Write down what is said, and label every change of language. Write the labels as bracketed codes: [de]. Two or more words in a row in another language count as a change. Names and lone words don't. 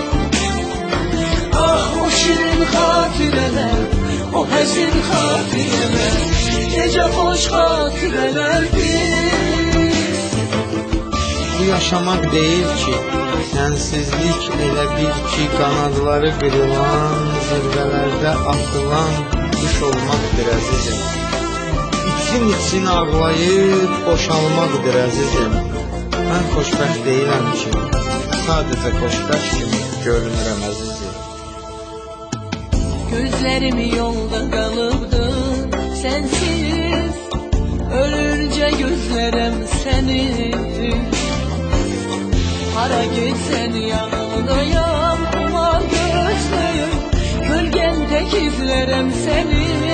[tr] Ah o şirin hatireler, o hezin hatireler, nece hoş hatirelerdir. Bu yaşamak değil ki, [az] sensizlik elə bir ki, [tr] kanadları kırılan, zirvelerde atılan kuş olmaktır əzizim. [az] İçin ağlayıb boşalmaqdır əzizim. Mən xoşbəxt deyiləm ki, sadəcə xoşbəxt kimi görünürəm əzizim. [tr] Gözlerim yolda kalıbdı sensiz, ölünce gözlerim seni. Hara gitsen yanındayım, kumar gözlüyüm, gölgende gizlerim seni.